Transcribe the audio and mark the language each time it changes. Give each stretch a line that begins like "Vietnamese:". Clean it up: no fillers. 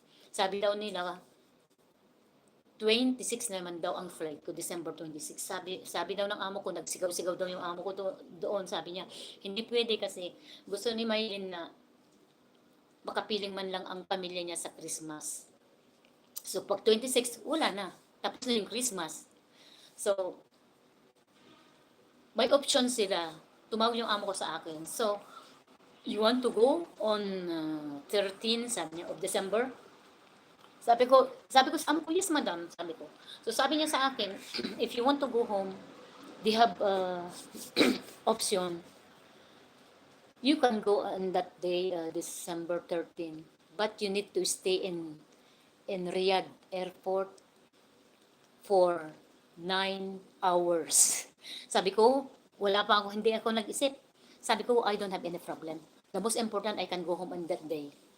Filipino: Sabi daw nila 26 naman daw ang flight ko, December 26. Sabi daw ng amo ko, nagsigaw-sigaw daw yung amo ko doon. Sabi niya, hindi pwede kasi gusto ni Maylin na makapiling man lang ang pamilya niya sa Christmas. So, pag 26, wala na. Tapos na yung Christmas. So, may option sila. Tumawag yung amo ko sa akin.
English: So, you want to go on 13,
Filipino: sabi niya,
English: of December?
Filipino: Sabi ko sa amo ko, yes madam, sabi ko. So sabi niya sa akin,
English: if you want to go home, they have option. You can go on that day, December 13, but you need to stay in Riyadh Airport for 9 hours.
Filipino: Sabi ko, hindi ako nag-isip. Sabi ko,
English: I don't have any problem. The most important, I can go home on that day.